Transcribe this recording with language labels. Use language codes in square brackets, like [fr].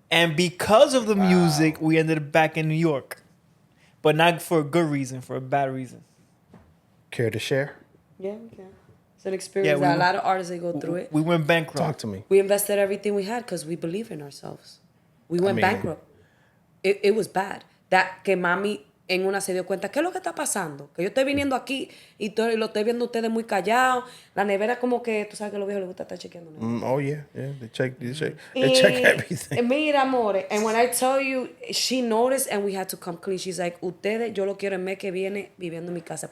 [en] And because of the music, we ended up back in New York. But not for a good reason, for a bad reason. care to share? Yeah, we can. It's an experience we that a were- lot of artists they go through it. We went bankrupt. Talk to me. We invested everything we had because we believe in ourselves. We went mean- bankrupt. It was bad. That [es] que mami en una se dio cuenta, ¿qué es lo que está pasando? Que yo estoy viniendo aquí y lo estoy viendo ustedes muy callados. La nevera como que, tú sabes que a los viejos les gusta estar chequeando. ¿no? [en] Oh yeah, they check everything. [es] Mira, amore, [en] and when I tell you, she noticed and we had to come clean. She's like, [es] ustedes, yo lo quiero el mes que viene viviendo en mi casa.